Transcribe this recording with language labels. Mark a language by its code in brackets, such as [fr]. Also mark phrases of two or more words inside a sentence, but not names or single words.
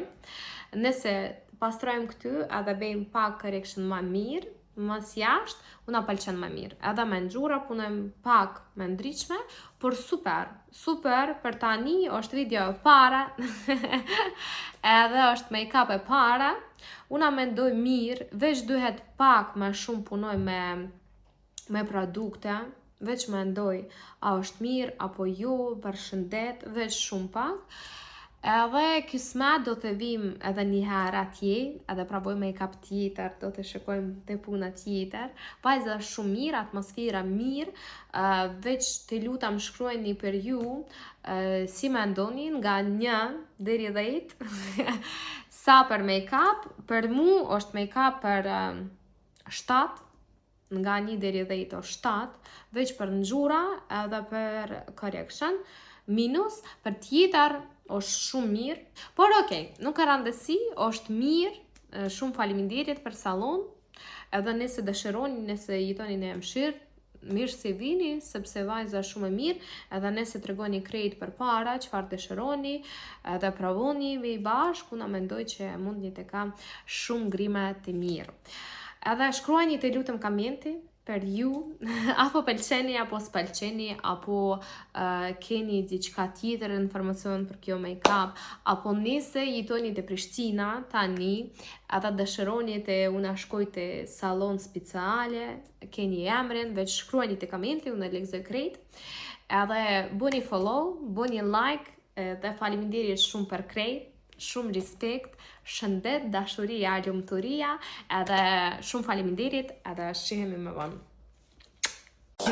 [sq] Nëse pastrojmë këtu, edhe bëjmë pak correction ma mirë, mas jashtë, unë pëlqen më mirë. Edhe me ngjyra punojmë pak me ndryshme, por super, për tani është video e para, edhe është make-up e para, unë mendoj mirë, veç duhet pak më shumë punoj me produkte, veç mendoj a është mirë, apo jo, për shëndet, veç shumë pak. Edhe kismet do të vim edhe një herë atje, edhe praboj make-up tjetër, do të shikojmë të puna tjetër. Vajza shumë mirë, atmosfera mirë, veç të lutam shkruajni për ju, si me ndonin nga 1 deri 10, sa për make-up, për mu është make-up për 7, nga 1 deri 10 është 7, veç për ngjyra edhe për correction, minus, për tjetër, është shumë mirë, por okej, nuk ka rëndësi, është mirë, shumë faleminderit për salon, edhe nëse dëshironi, nëse jetoni në Mshirë, mirë se vini, sepse vajza shumë e mirë, edhe nëse tregoni krejt për para, çfarë dëshironi, edhe provoni me i bashkë, unë mendoj që mundni të kam shumë grime të mirë. Edhe shkruani të lutem komente për ju, apo pëlqeni, apo s'pëlqeni, apo keni diçka tjetër informacion për kjo make-up, apo nëse jetoni te Prishtina tani, ata dëshironi të unë shkoj te salon speciale, keni emrin, veç shkruani te komente, unë lexoj krejt, edhe bëni follow, bëni like, dhe faleminderit shumë për krejt, shumë respekt, shëndet, dashuria, lumturia, edhe shumë faleminderit, edhe shihemi më vonë.